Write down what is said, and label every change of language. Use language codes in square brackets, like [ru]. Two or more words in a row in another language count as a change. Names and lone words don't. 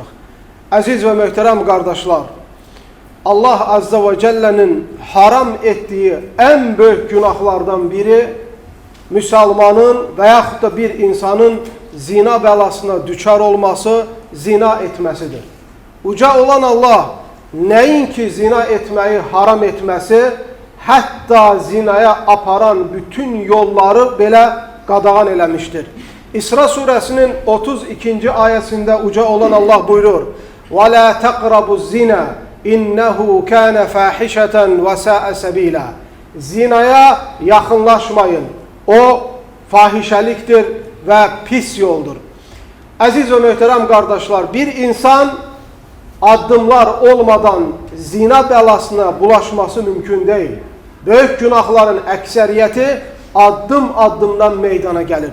[az] Əziz və möhtərəm qardaşlar, Allah Azza və Cəllənin haram etdiyi ən böyük günahlardan biri müsəlmanın və yaxud da bir insanın zina bəlasına düçar olması, zina etməsidir. Uca olan Allah nəinki zina etməyi haram etməsi, hətta zinaya aparan bütün yolları belə qadağan eləmişdir. İsra surəsinin 32-ci ayəsində uca olan Allah buyurur: [ar] وَلَا تَقْرَبُ الزِّنَا إِنَّهُ كَانَ فَاحِشَةً وَسَاءَ سَبِيلًا. [az] Zinaya yaxınlaşmayın. O fahişəlikdir və pis yoldur. Əziz və möhtərəm qardaşlar, bir insan addımlar olmadan zina bəlasına bulaşması mümkün deyil. Böyük günahların əksəriyyəti addım-addımdan meydana gəlir.